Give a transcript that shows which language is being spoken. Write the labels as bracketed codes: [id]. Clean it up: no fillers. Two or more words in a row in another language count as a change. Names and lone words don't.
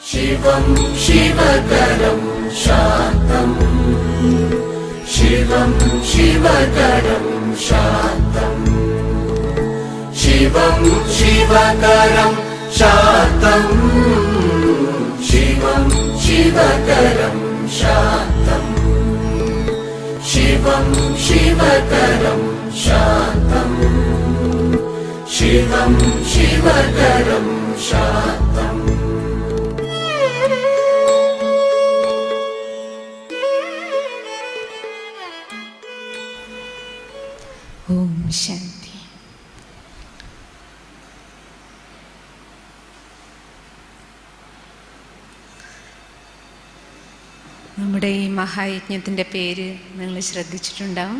[sa] शिवं शिवकरं शान्तम् शिवं शिवकरं शान्तम् शिवं शिवकरं शान्तम् शिवं शिवकरं शान्तम् शिवं शिवकरं शान्तम् शिवं शिवकरं शान्तम् ओं शान्ति. [ml] നമ്മുടെ ഈ മഹായജ്ഞത്തിൻ്റെ പേര് നിങ്ങൾ ശ്രദ്ധിച്ചിട്ടുണ്ടാവും.